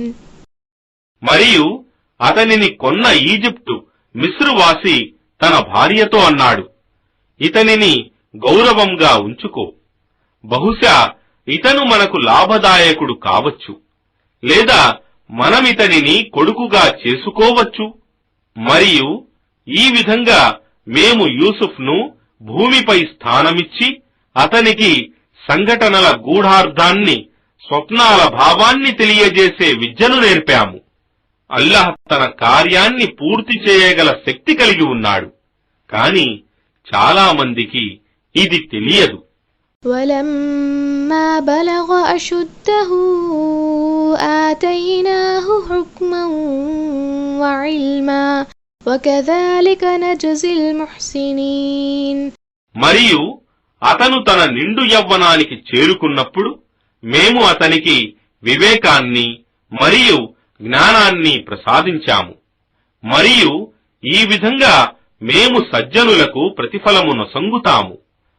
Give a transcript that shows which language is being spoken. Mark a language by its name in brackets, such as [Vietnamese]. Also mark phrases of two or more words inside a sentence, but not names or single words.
[Telugu] మరియు అతనిని కొన్న ఈజిప్టు మిస్రువాసి తన భార్యతో అన్నాడు, ఇతనిని గౌరవంగా ఉంచుకో. బహుశా ఇతను మనకు లాభదాయకుడు కావచ్చు, లేదా మనమితనిని కొడుకుగా చేసుకోవచ్చు. మరియు ఈ విధంగా మేము యూసుఫ్ను భూమిపై స్థానమిచ్చి అతనికి సంఘటనల గూఢార్థాన్ని, స్వప్నాల భావాన్ని తెలియజేసే విద్యను నేర్పాము. అల్లాహ్ తన కార్యాన్ని పూర్తి చేయగల శక్తి కలిగి ఉన్నాడు, కాని చాలా మందికి ఇది తెలియదు. [Arabic] ولما بلغ أشده آتيناه حكما وعلما وكذلك نجزي المحسنين. [Telugu] మరియు అతను తన నిండు యవ్వనానికి చేరుకున్నప్పుడు మేము అతనికి వివేకాన్ని మరియు జ్ఞానాన్ని ప్రసాదించాము. మరియు ఈ విధంగా మేము సజ్జనులకు ప్రతిఫలమును సంగుతాము.